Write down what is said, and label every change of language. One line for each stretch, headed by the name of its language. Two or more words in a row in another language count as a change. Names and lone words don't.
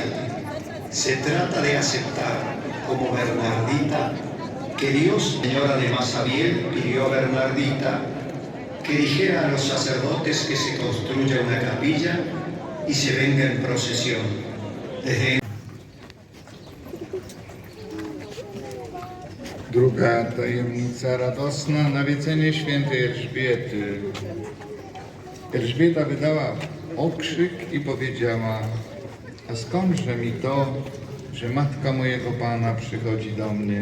Spanish: Se trata de aceptar como Bernardita que Dios, Señor, además Abiel, pidió a Bernardita que dijera a los sacerdotes que se construya una capilla y se venga en procesión. Desde
Polish: Druga tajemnica radosna, nawiedzenie świętej Elżbiety. Elżbieta wydała okrzyk i powiedziała: a skądże mi to, że matka mojego Pana przychodzi do mnie?